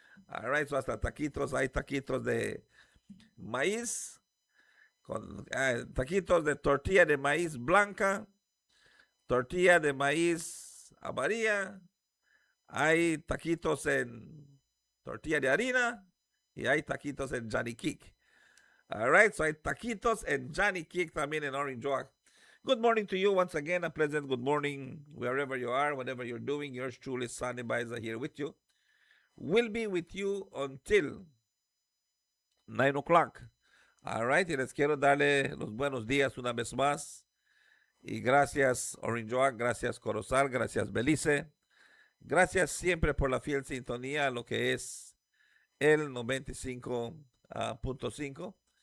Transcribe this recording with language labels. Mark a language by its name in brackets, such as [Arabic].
[English] All right, so [Spanish] hasta taquitos, hay taquitos de maíz, taquitos de tortilla de maíz blanca, tortilla de maíz amarilla, hay taquitos en tortilla de harina y hay taquitos en Johnny Kick. [English] All right, so [Spanish] hay taquitos en Johnny Kick también en Orange Walk. [English] Good morning to you once again. A pleasant good morning wherever you are, whatever you're doing. Yours truly, Sunny Baiza, here with you. We'll be with you until 9 o'clock. All right, [Spanish] y les quiero darle los buenos días una vez más. Y gracias, Orange Walk, gracias, Corozal, gracias, Belize. Gracias siempre por la fiel sintonía a lo que es el 95.5.